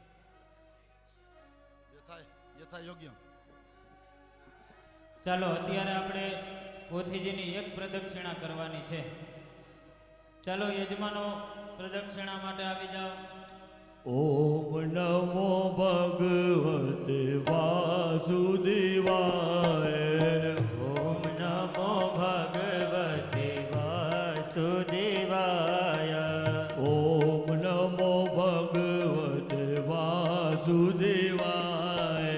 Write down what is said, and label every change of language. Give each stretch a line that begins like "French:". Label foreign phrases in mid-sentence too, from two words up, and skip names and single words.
Gujarati: યથા યોગ્ય ચાલો અત્યારે આપણે પોથીજીની એક પ્રદક્ષિણા કરવાની છે ચાલો યજમાનો પ્રદક્ષિણા માટે આવી જાઓ
Sanskrit: ओम नमो भगवते वासुदेवाय ओम नमो भगवते वासुदेवाय ओम नमो भगवते वासुदेवाय